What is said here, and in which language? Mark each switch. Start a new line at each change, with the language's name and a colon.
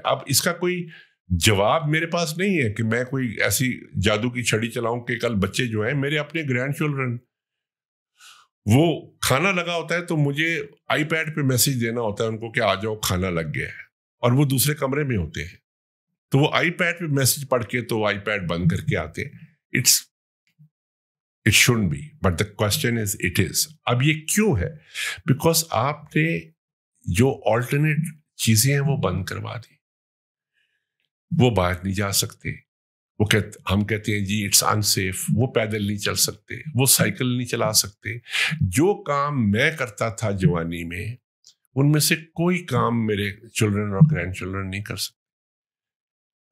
Urdu: اب اس کا کوئی جواب میرے پاس نہیں ہے کہ میں کوئی ایسی جادو کی چھڑی چلاؤں کہ کل بچے جو ہیں میرے اپنے گرینڈ چلڈرن, وہ کھانا لگا ہوتا ہے تو مجھے آئی پیڈ پہ میسج دینا ہوتا ہے ان کو کہ آ جاؤ کھانا لگ گیا ہے, اور وہ دوسرے کمرے میں ہوتے ہیں, تو وہ آئی پیڈ پہ میسج پڑھ کے تو آئی پیڈ بند کر کے آتے ہیں.
English: It shouldn't be, but the question is it is.
Urdu: اب یہ کیوں ہے؟ بیکاز آپ نے جو آلٹرنیٹ چیزیں ہیں وہ بند کروا دی. وہ باہر نہیں جا سکتے, ہم کہتے ہیں جی
English: it's unsafe,
Urdu: وہ پیدل نہیں چل سکتے, وہ سائیکل نہیں چلا سکتے. جو کام میں کرتا تھا جوانی میں ان میں سے کوئی کام میرے چلڈرن اور گرینڈ چلڈرن نہیں کر سکتے.